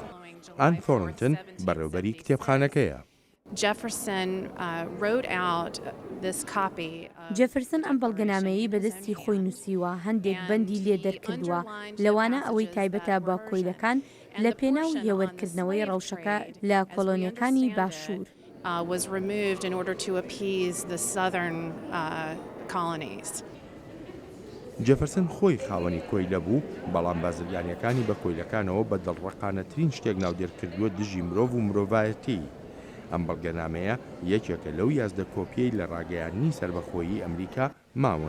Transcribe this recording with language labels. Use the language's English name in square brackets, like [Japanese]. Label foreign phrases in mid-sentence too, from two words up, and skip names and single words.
[Central Kurdish] ئان فۆرنتن بەڕێوەبەری کتێبخانەکەیە. جێفرسن ئەم بەڵگەنامەیەی بەدەستی خۆی نووسیوە هەندێک بەندی لێ دەرکردووە لەوانە ئەوەی تایبەتە بە کۆیلەکان لە پێناو هێوەرکردنەوەی ڕەوشەکە لە کۆلۆنیەکانی باشوور. [English] Was removed in order to appease the southern colonies. [Central Kurdish] جێفەرسن خۆی خاوەنی کۆیلە بوو بەڵام بازرگانیەکانی بە کۆیلەکانەوە بە دڵڕەقانەترین شتێک ناودێرکردووە دژی مرۆڤ و مرۆڤایەتی. ئەم بەڵگەنامەیە یەکێکە لەو یازدە کۆپیەی لە ڕاگەیانی سربەخۆیی ئەمریکا ماون.